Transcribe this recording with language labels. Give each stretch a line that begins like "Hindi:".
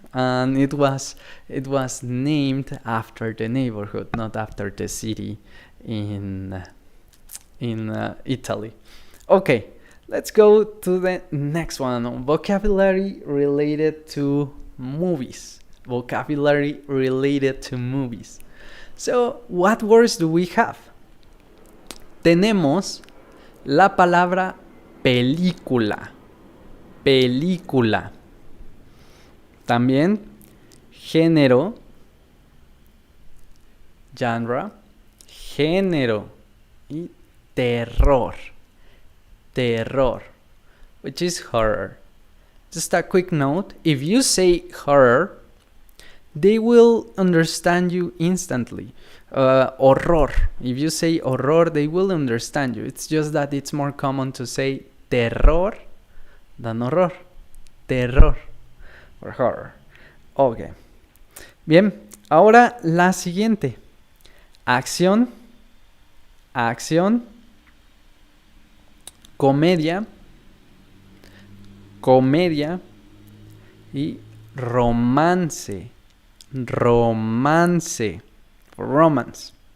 English: And it was named after the neighborhood, not after the city in Italy. Okay, let's go to the next one. Vocabulary related to movies. Vocabulary related to movies. So, what words do we have?
Spanish: Tenemos la palabra película. Película. También género, genre, género y terror.
English: Terror, which is horror. Just a quick note, if you say horror, they will understand you instantly. Horror. If you say horror, they will understand you. It's just that it's more common to say terror than horror. Terror. Or horror. Ok.
Spanish: Bien, ahora la siguiente. Acción. Acción. Comedia. Comedia. Y romance. Romance. Romance.